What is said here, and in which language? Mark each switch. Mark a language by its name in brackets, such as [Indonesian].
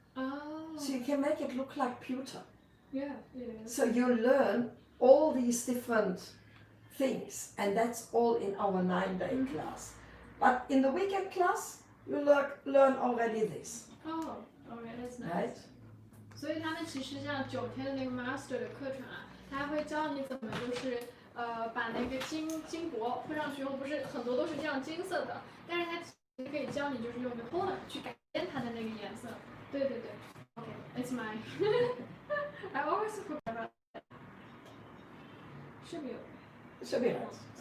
[English] Oh. So you can make it look like pewter. Yeah, it is. So you learn all these different things, and that's all in our 9-day class. But in the weekend class, you learn already this. Oh, okay, that's nice. Right? [Chinese] 所以他们其实像9天的那个 master 的课程啊，他会教你怎么就是把那个金箔混上去后，不是很多都是这样金色的，但是它其实可以教你就是用一个 toner 去改变它的那个颜色。对对对。 [English] Okay, it's mine. I always forget about that. Should be okay. Should be nice.